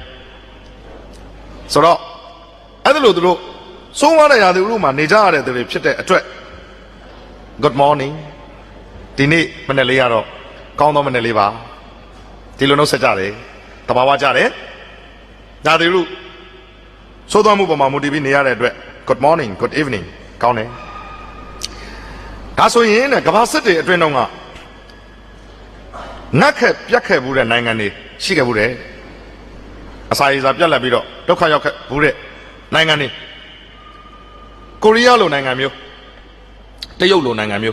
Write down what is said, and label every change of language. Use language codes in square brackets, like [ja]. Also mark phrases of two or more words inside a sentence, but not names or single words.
[my] ဆိုတော့အဲ့ဒါလို့သူတို့စိုးဝါးတဲ့ရာသီဥတုမှာနေကြရတဲ့သူတွေဖြစ်တဲ့အတွက် [en] Good morning [my] ဒီနေ့မနေ့လေးကတော့ကောင်းသောမနေ့လေးပါဒီလိုနှုတ်ဆက်ကြတယ်တဘာဝကြတယ်ဒါတွေလို့သိုးသွားမှုပေါ်မှာမူတည်ပြီးနေရတဲ့အတွက် [en] good morning good evening [my] ကောင်းတယ်ဒါဆိုရင်ကမ္ဘာစစ်တွေအတွင်းတော့က ငတ်ခက်ပြတ်ခဲ့ဘူးတဲ့နိုင်ငံတွေရှိခဲ့ဘူးတဲ့အစာရည်စာပြတ်လက်ပြီးတော့ဒုက္ခရောက်ခဲ့ဘူးတဲ့နိုင်ငံတွေကိုရီးယားလိုနိုင်ငံမျိုးတရုတ်လိုနိုင်ငံမျိုး